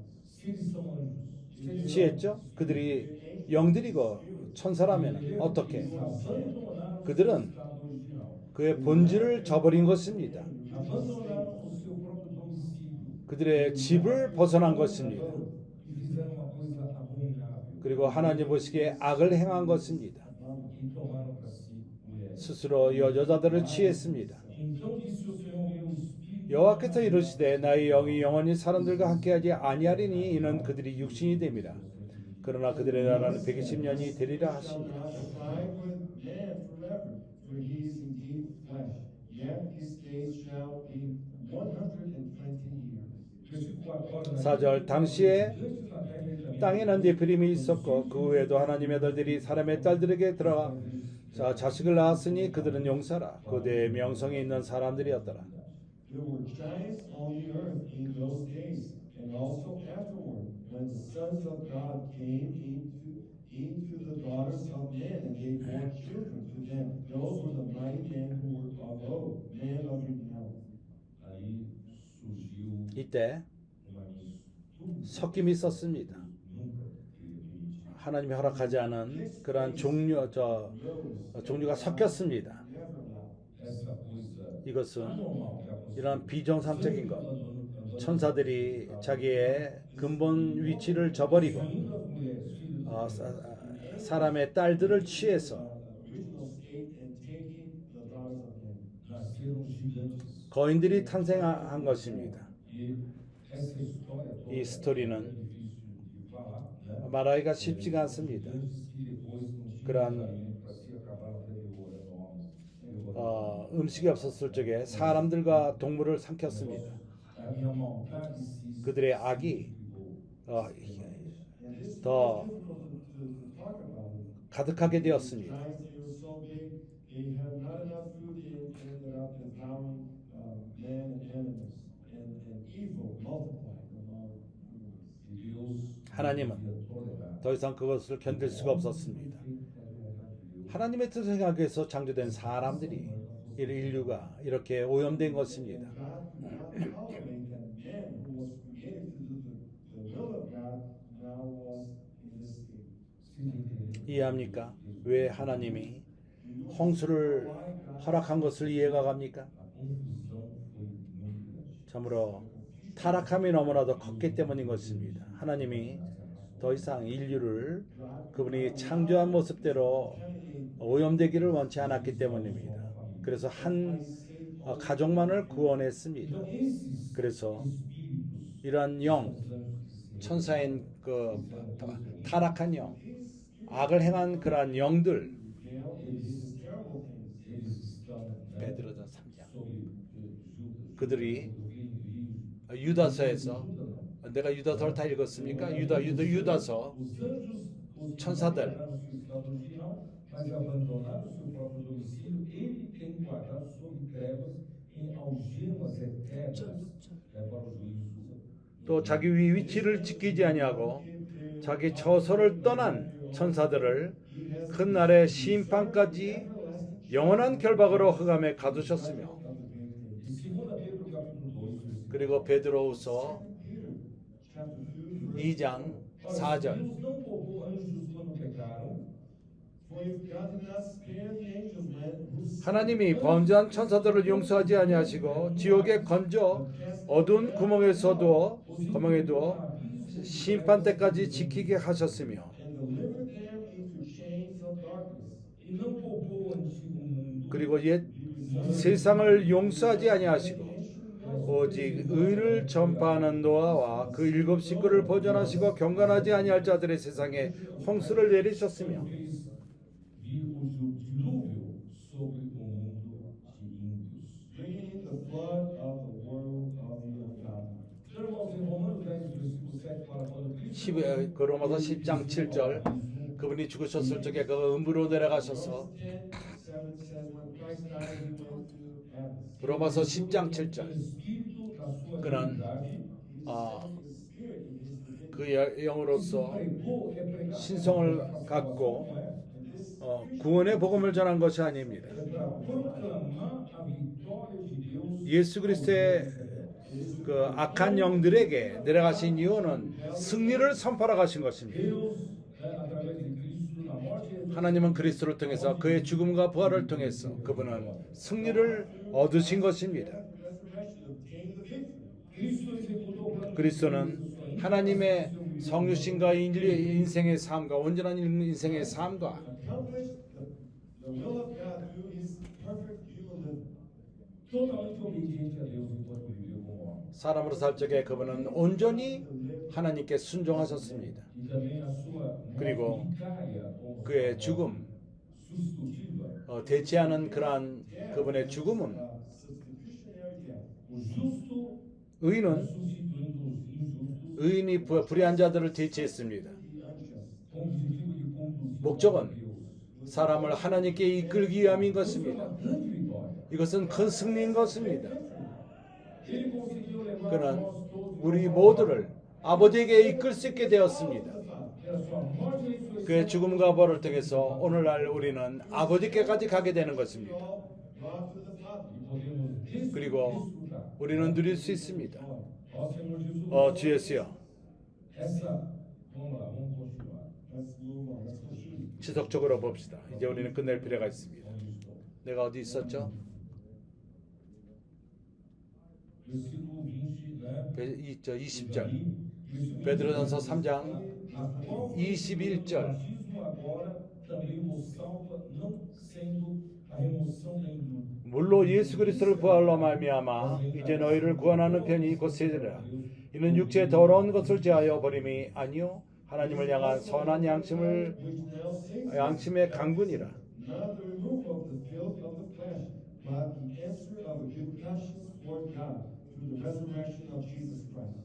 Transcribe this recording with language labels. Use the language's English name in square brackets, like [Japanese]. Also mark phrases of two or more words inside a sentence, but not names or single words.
[Portuguese] se eles são anjos. [Korean] 취했죠? 그들이 영들이고 천사라면 어떻게? [Portuguese] Abandonaram [Korean] 그들은 [Portuguese] o estado original. [Korean] 그의 본질을 저버린 것입니다. [Portuguese] Abandonaram o seu próprio domicílio [Korean] 그들의 집을 벗어난 것입니다. [Portuguese] e fizeram uma coisa abominável. [Korean] 그리고 하나님 보시기에 악을 행한 것입니다. [Portuguese] E tomaram para si mulheres. [Korean] 스스로 여자들을 취했습니다. [Portuguese] Então disse o Senhor, meu espírito [Korean] 여호와께서 이르시되 나의 영이 영원히 사람들과 함께하지 아니하리니 이는 그들이 육신이 됩니다. 그러나 그들의 나라는 120년이 되리라 [English] Shall [Korean] 하시니라. [English] not abide with man forever, for he is indeed flesh. Yet his days shall be 120 years. [Portuguese] versículo 4. [Korean] 4절 당시에 [Portuguese] Antes na terra ele também [Korean] 땅에는 네피림이 있었고 그 후에도 하나님의 아들들이 사람의 딸들에게 들어가 자식을 낳았으니 그들은 용사라 고대의 명성이 있는 사람들이었더라. [English] There were giants on the earth in those days, and also afterward, when the sons of God came into the daughters of men, and they bore children to them. Those were the mighty men who were of old, men of renown. [Portuguese] aí surgiu [Korean] 이때 [Portuguese] uma mistura. [Korean] 섞임이 있었습니다. [Portuguese] Nunca teria permitido. [Korean] 하나님이 허락하지 않은 그러한 종류가 섞였습니다. [English] Never allowed. [Portuguese] Essa coisa [Korean] 이것은 [Portuguese] anormal que aconteceu. [Korean] 이런 비정상적인 것, 천사들이 자기의 근본 위치를 저버리고 [Portuguese] Sonhando as mulheres, filhas [Korean] 사람의 딸들을 취해서 [English] original state and taking the daughters of men. [Portuguese] Nasceram gigantes. [Korean] 거인들이 탄생한 것입니다. [Portuguese] E essa história toda [Korean] 이 스토리는 [Portuguese] é difícil de falar, né? [Korean] 말하기가 쉽지가 않습니다. [Portuguese] Gigantes que depois não tinham [Korean] 그러한 [Portuguese] alimento para si, acabaram até devorando homens. [Korean] 음식이 없었을 적에 사람들과 동물을 삼켰습니다. [Portuguese] A minha maldade se [Korean] 그들의 악이 [English] And this is [Korean] 더 [English] difficult to talk about it. [Korean] 가득하게 되었습니다. [English] Giants, they were so big, they had not enough food, they ended up devouring men and animals. And evil multiplied among humans. [Portuguese] E Deus [Korean] 하나님은 [Portuguese] ia tolerar. [Korean] 더 이상 그것을 견딜 수가 없었습니다. 하나님의 뜻을 행하기 위해서 창조된 사람들이 인류가 이렇게 오염된 것입니다. [English] God could not tolerate that man who was created to do the will of God now was in this state. [Korean] 이해합니까? 왜 하나님이 홍수를 허락한 것을 이해가 갑니까? A confusão foi muito grande. 참으로 타락함이 너무나도 컸기 때문인 것입니다. 하나님이 더 이상 인류를 그분이 창조한 모습대로 오염되기를 원치 않았기 때문입니다. 그래서 한 가족만을 구원했습니다. 그래서 이러한 영, 천사인 그 타락한 영, 악을 행한 그러한 영들, 베드로전 3장, 그들이 유다서에서 내가 유다서를 다 읽었습니까? 유다서 천사들 [Portuguese] Mas abandonaram seu próprio domicílio, ele tem guardado sob trevas em algemas eternas para o juízo. [Korean] 또 자기 위치를 지키지 아니하고 자기 처소를 떠난 천사들을 큰 날의 심판까지 영원한 결박으로 흑암에 가두셨으며 [Portuguese] E segundo Pedro capítulo 2, versículo [Korean] 그리고 베드로후서 2장 4절 [Portuguese] Deus não poupou anjos quando pecaram. [English] For if God did not spare the angels when who [Korean] 하나님이 범죄한 천사들을 용서하지 아니하시고 지옥에 건져 어두운 구멍에 두어 심판 때까지 지키게 하셨으며 [English] and delivered them into chains of darkness. [Portuguese] E não poupou o antigo mundo. [Korean] 그리고 옛 세상을 용서하지 아니하시고 오직 의를 전파하는 노아와 그 일곱 식구를 보존하시고 경건하지 아니할 자들의 세상에 홍수를 내리셨으며 [Portuguese] Fez vir o dilúvio sobre o mundo de ímpios. [English] Bringing in the flood of the world of the ungodly. [Portuguese] Então, irmãos, em Romanos 10, versículo 7, fala quando Cristo [Korean] 그 로마서 10장 7절 그분이 죽으셨을 적에 그 음부로 내려가셔서 [English] 10:7 says when Christ died, he went to Hades. [Korean] 로마서 10장 7절 [Portuguese] Espírito da sua [Korean] 그는 [Portuguese] divindade [English] His spirit in his divinity. [Korean] 그 영으로서 [Portuguese] pregou, é pregar. [Korean] 신성을 갖고 [Portuguese] Não é? [Korean] 구원의 복음을 전한 것이 아닙니다. [Portuguese] É para proclamar a vitória de Deus. [Korean] 예수 그리스도의 그 악한 영들에게 내려가신 이유는 승리를 선포하러 가신 것입니다. [Portuguese] Deus, através de Cristo, na morte e ressurreição, [Korean] 하나님은 그리스도를 통해서 그의 죽음과 부활을 통해서 그분은 승리를 얻으신 것입니다. [English] Resurrection obtained the victory. [Portuguese] Cristo executou o plano de [Korean] 그리스도는 하나님의 성육신과 인류의 인생의 삶과 온전한 인생의 삶과 [English] Accomplished the will of God through his perfect human living. [Portuguese] totalmente obediente a Deus enquanto viveu como homem. [Korean] 사람으로 살 적에 그분은 온전히 하나님께 순종하셨습니다. [Portuguese] E também a sua [Korean] 그리고 [Portuguese] morte vicária, ou [Korean] 그의 죽음, [Portuguese] substitutiva, [Korean] 대체하는 그러한 그분의 죽음은 [English] Substitutionary death. [Portuguese] o justo [Korean] 의인은 [Portuguese] substituindo os injustos, [Korean] 의인이 불의한 자들을 대체했습니다. [English] The unjust. [Portuguese] com o objetivo de conduzir [Korean] 목적은 [Portuguese] Deus. [Korean] 사람을 하나님께 이끌기 위함인 것입니다. [Portuguese] Grande vitória. [Korean] 이것은 큰 승리인 것입니다. [Portuguese] Ele conseguiu levar [Korean] 그는 [Portuguese] nós todos [Korean] 우리 모두를 아버지에게 이끌 수 있게 되었습니다. [Portuguese] pela sua morte e ressurreição. [Korean] 그의 죽음과 부활을 통해서 오늘날 우리는 아버지께까지 가게 되는 것입니다. [English] All brought to the Father. [Portuguese] E podemos [Korean] 그리고 [Portuguese] desfrutar. [Korean] 우리는 누릴 수 있습니다. [Portuguese] Ó Senhor Jesus. [Korean] 주 예수여, [Portuguese] Essa, vamos lá, vamos continuar. [English] Let's move on. Let's continue. [Korean] 지속적으로 봅시다. 이제 우리는 끝낼 필요가 있습니다. [Portuguese] Onde estou? [Korean] 내가 어디 있었죠? [Portuguese] Versículo 20, né? [Korean] 20절. 베드로전서 3장 [Portuguese] a qual [Korean] 21절. [Portuguese] o batismo agora também vos salva, não sendo a remoção da indústria. [Korean] 물로 예수 그리스도를 부활로 말미암아 이제 너희를 구원하는 편이 곧 세리라. 이는 육체의 더러운 것을 제하여 버림이 아니요 하나님을 향한 선한 양심의 강군이라. [English] Not the removal of the filth of the flesh, but the answer of a good conscience toward God through the resurrection of Jesus Christ.